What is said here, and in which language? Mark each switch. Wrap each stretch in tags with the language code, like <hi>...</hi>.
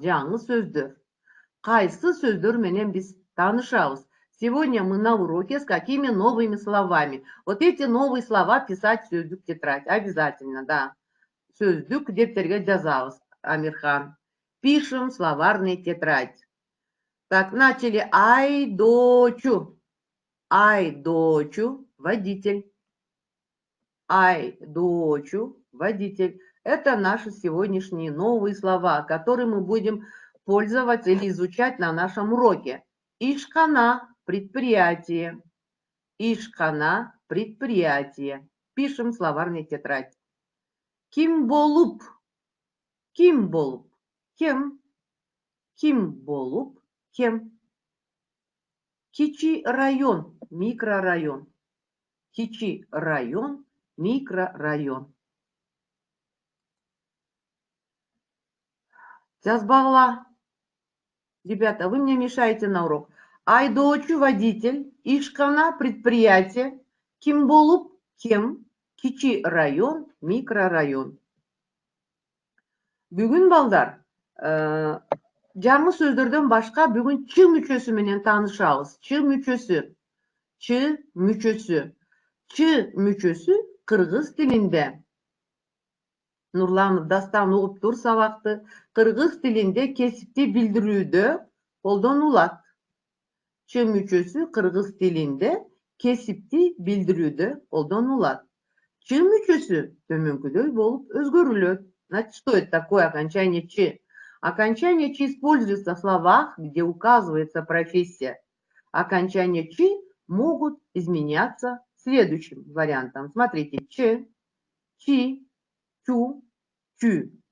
<ky>Жаңы сөздөр. Кайсы сөздөр менен биз таанышабыз.</ky> <ru>Сегодня мы на уроке с какими новыми словами. Вот эти новые слова писать в сөздүк тетрадь. Обязательно, да.</ru> <ky>Сөздүк дептерге жазабыз, Амирхан.</ky> <ru>Пишем словарный тетрадь. Так, начали. Айдочу. Айдочу. Водитель. Айдочу. Водитель. Это наши сегодняшние новые слова, которые мы будем пользоваться или изучать на нашем уроке. Ишкана – предприятие. Ишкана – предприятие. Пишем словарный тетрадь.</ru> <ky>Кимболуп. Кимболуп. Кем. Кимболуп. Кем. Кичи район. Микрорайон. Кичи район. Микрорайон. Жазбагыла.</ky> <ru>Ребята, вы мне мешаете на урок. Айдоочу водитель, Ишкана предприятие, Кимболуп кем, Кичи район, микрорайон.</ru> <ky>Бүгүн балдар, жаңы сөздөрдөн башка бүгүн чы мүчөсү менен таанышабыз. Чы мүчөсү. Чы мүчөсү. Чы мүчөсү кыргыз тилинде. Нурланов Дастан угуп тур сабакты. Кыргыз тилинде кесипти билдирүүдө колдонулат. Чы мүчөсү кыргыз тилинде кесипти билдирүүдө колдонулат. Чы мүчөсү төмөнкүдөй болуп өзгөрүлөт.</ky> <ru>Значит, что это такое окончание чы? Окончание чы используется в словах, где указывается профессия. Окончания чы могут изменяться следующим вариантом. Смотрите, чы, чи, чу, чу.</ru>